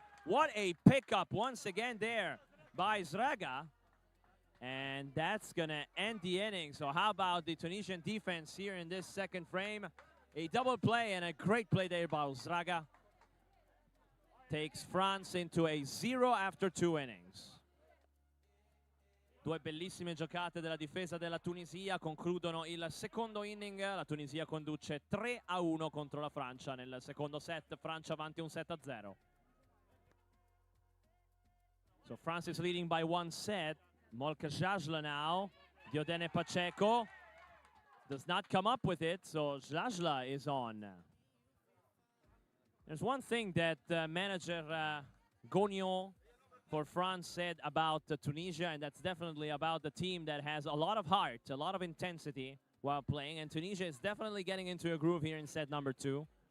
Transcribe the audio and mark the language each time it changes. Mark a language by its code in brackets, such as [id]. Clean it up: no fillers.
[en] What a pickup once again there by Zraga. And that's going to end the inning. So how about the Tunisian defense here in this second frame? A double play and a great play there by Zraga. Takes France into a 0 after 2 innings. [it] 2 bellissime giocate della difesa della Tunisia concludono il secondo inning. La Tunisia conduce 3-1 contro la Francia nel secondo set. Francia avanti un 7-0. [en] So France is leading by 1 set. Molka Jajla now. Diodene Pacheco does not come up with it, so Jajla is on. There's one thing that manager Gognon for France said about Tunisia, and that's definitely about the team that has a lot of heart, a lot of intensity while playing, and Tunisia is definitely getting into a groove here in set number 2.